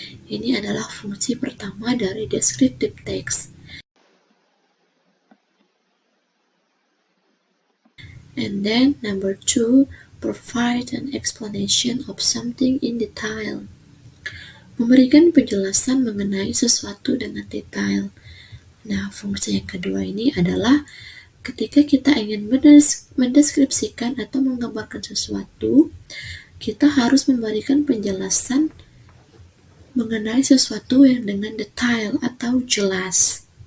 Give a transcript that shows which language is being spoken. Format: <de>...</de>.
<id>Ini adalah fungsi pertama dari descriptive text.</id> <en>And then number two, provide an explanation of something in detail.</en> <id>Memberikan penjelasan mengenai sesuatu dengan detail. Nah, fungsi yang kedua ini adalah ketika kita ingin mendeskripsikan atau menggambarkan sesuatu, kita harus memberikan penjelasan mengenai sesuatu yang dengan detail atau jelas.</id>